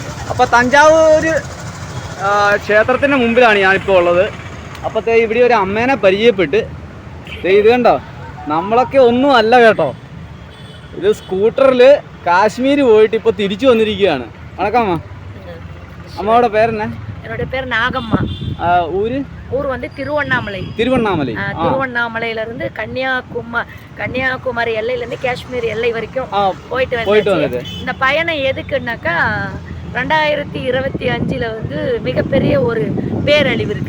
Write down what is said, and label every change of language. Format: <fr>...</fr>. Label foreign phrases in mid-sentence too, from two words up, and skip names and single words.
<ml>അപ്പോൾ തഞ്ചാവൂർ ക്ഷേത്രത്തിൻ്റെ മുമ്പിലാണ് ഞാനിപ്പോൾ ഉള്ളത്. അപ്പോൾ ഇവിടെ ഒരു അമ്മേനെ പരിചയപ്പെട്ട് ഇത് കണ്ടോ, നമ്മളൊക്കെ ഒന്നും അല്ല കേട്ടോ. ഇത് സ്കൂട്ടറിൽ കാശ്മീർ പോയിട്ട് ഇപ്പോൾ തിരിച്ചു വന്നിരിക്കുകയാണ്. വണക്കമ്മ. അമ്മയുടെ പേരെന്നെ?</ml> <ta>என்னோட பேர் நாகம்மா. ஊர் வந்து திருவண்ணாமலை. திருவண்ணாமலையில இருந்து கன்னியாகுமரி எல்லையில இருந்து காஷ்மீர் எல்லை வரைக்கும் போயிட்டு வந்தது. இந்த பயணம் எதுக்குன்னாக்கா 2025 வந்து மிகப்பெரிய ஒரு பேரழிவு இருக்கு.</ta>